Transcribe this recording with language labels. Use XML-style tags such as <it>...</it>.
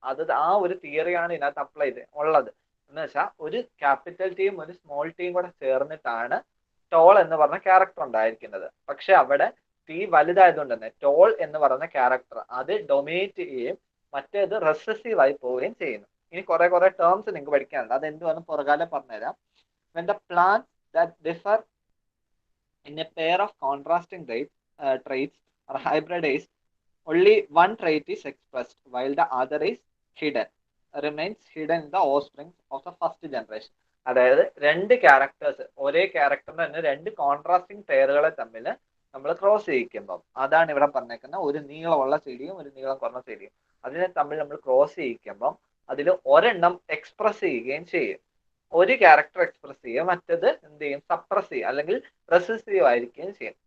<ml>അത് ആ ഒരു തിയറിയാണ് ഇതിനകത്ത് അപ്ലൈ ചെയ്ത് ഉള്ളത്. എന്ന് വെച്ചാൽ ഒരു ക്യാപിറ്റൽ ടിയും ഒരു സ്മോൾ ടിയും കൂടെ ചേർന്നിട്ടാണ് ടോൾ എന്ന് പറഞ്ഞ ക്യാരക്ടർ ഉണ്ടായിരിക്കുന്നത്. പക്ഷെ അവിടെ ടി വലുതായതുകൊണ്ട് തന്നെ ടോൾ എന്ന് പറയുന്ന ക്യാരക്ടർ അത് ഡൊമിനേറ്റ് ചെയ്യുകയും മറ്റേത് റെസസീവ് ആയി പോവുകയും ചെയ്യുന്നു. ഇനി കുറെ ടേംസ് നിങ്ങൾക്ക് പഠിക്കാനുണ്ട്, അത് എന്തുവാന്ന് പുറകാലം പറഞ്ഞുതരാം.</ml> <en>When the plants that differ in a pair of contrasting traits are hybridized, only one trait is expressed while the other is hidden, remains hidden in the offspring of the first generation.</en> <ml>അതായത് രണ്ട് characters, ഒരേ ക്യാരക്ടറിന് തന്നെ രണ്ട് contrasting പെയറുകളെ തമ്മിൽ നമ്മൾ cross ചെയ്യിക്കുമ്പം, അതാണ് ഇവിടെ പറഞ്ഞേക്കുന്ന ഒരു നീളമുള്ള ചെടിയും ഒരു നീളം കുറഞ്ഞ ചെടിയും, അതിനെ തമ്മിൽ നമ്മൾ ക്രോസ് ചെയ്യിക്കുമ്പം അതിൽ ഒരെണ്ണം എക്സ്പ്രസ് ചെയ്യുകയും ചെയ്യും. ഒരു ക്യാരക്ടർ എക്സ്പ്രസ് ചെയ്യുക, മറ്റത് എന്ത് ചെയ്യും, സപ്രസ് ചെയ്യുക അല്ലെങ്കിൽ റെസിസ്റ്റീവ് ആയിരിക്കുകയും ചെയ്യും.</ml>